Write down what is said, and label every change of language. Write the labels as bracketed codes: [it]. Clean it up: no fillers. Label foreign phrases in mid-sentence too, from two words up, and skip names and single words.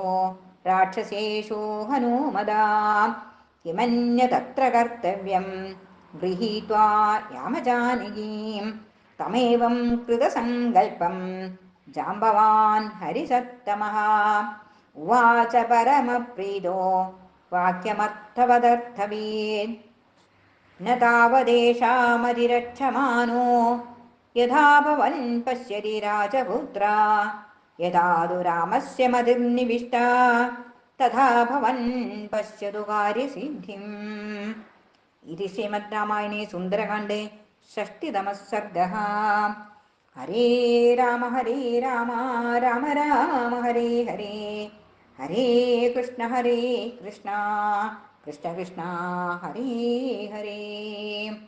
[sa] राक्षसेषु हनूमदा किमन्यतत्र कर्तव्यं गृहीत्वा यामजानकीं तमेवं कृतसङ्कल्पं जाम्बवान् हरिसत्तमः उवाच परमप्रीतो वाक्यमर्थवदर्थवीत् न तावदेषामतिरक्षमाणो यथा भवन् पश्यति राजपुत्रा यथा तु रामस्य मतिर्निविष्टा തഥാ ഭവൻ പശ്യതു കാര്യസിദ്ധിം. ഇതി ശ്രീമദ് രാമായണേ സുന്ദരകാണ്ഡേ ഷഷ്ടിതമഃ സർഗഃ. ഹരേ രാമ രാമ രാമ ഹരേ ഹരേ, ഹരേ കൃഷ്ണ കൃഷ്ണ കൃഷ്ണ ഹരേ ഹരേ.